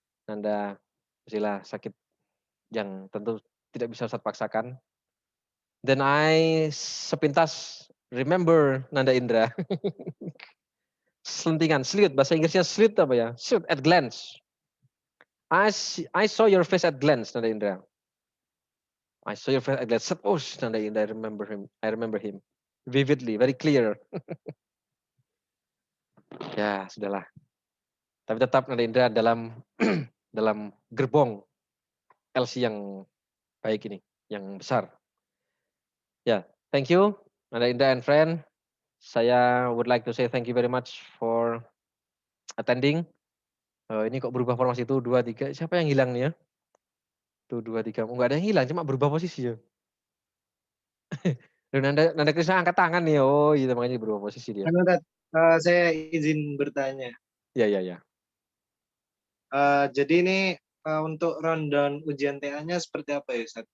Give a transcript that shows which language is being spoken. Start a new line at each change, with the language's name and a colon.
Indonesian: Nanda Zila sakit yang tentu tidak bisa Ustadz paksakan.
English: Then I sepintas remember Nanda Indra.
Indonesian: Selentingan, sleuth, bahasa Inggrisnya sleuth apa ya?
English: Sleuth at glance. I saw your face at glance, Nanda Indra. I saw your face at glance. Oh, Nanda Indra, I remember him vividly, very clear.
Indonesian: Ya, sudahlah. Tapi tetap Nanda Indra dalam dalam gerbong LC yang baik ini, yang besar.
English: Ya, thank you, Nanda Indra and friend. Saya would like to say thank you very much for attending.
Indonesian: Ini kok berubah formasi itu 2, 3. Siapa yang hilang nih ya? Tuh 2, 3. Enggak ada yang hilang, cuma berubah posisi ya. Nanda Krisna angkat tangan nih. Oh, iya makanya berubah posisi dia. Saya izin bertanya. Ya. Jadi ini untuk rundown ujian TA-nya seperti apa ya, Ustaz?